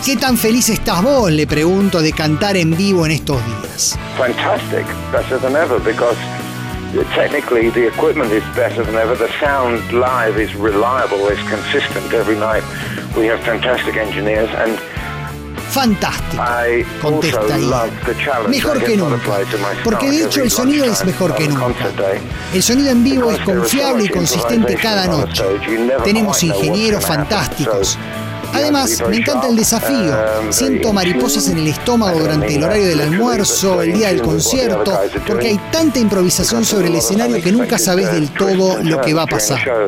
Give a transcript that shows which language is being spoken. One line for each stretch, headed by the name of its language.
Spanish: ¿Qué tan feliz estás vos, le pregunto, de cantar en vivo en estos días?
English: Fantastic, better than ever, because technically the equipment is better than ever. The sound live is reliable, is consistent every night. We have fantastic engineers and
Spanish: fantástico, contesta Ian. Mejor que nunca, porque de hecho el sonido es mejor que nunca. El sonido en vivo es confiable y consistente cada noche. Tenemos ingenieros fantásticos. Además, me encanta el desafío. Siento mariposas en el estómago durante el horario del almuerzo, el día del concierto, porque hay tanta improvisación sobre el escenario que nunca sabes del todo lo que va a pasar.